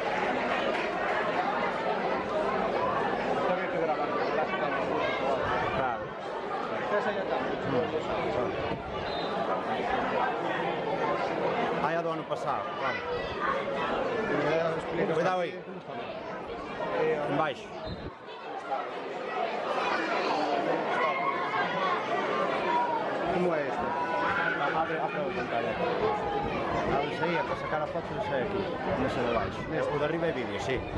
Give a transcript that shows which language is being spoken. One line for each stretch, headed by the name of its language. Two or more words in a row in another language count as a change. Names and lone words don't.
Italian: Dovete gravare la strada. Bravo. Cosa gli ha dato?
Portuguese: Aí a do ano passado, vamos. Cuidado aí. Embaixo. Como é este? Abre a pantalla. Abre aí, para sacar a foto e sai aqui. Nesse de baixo. O de arriba é vídeo, sí.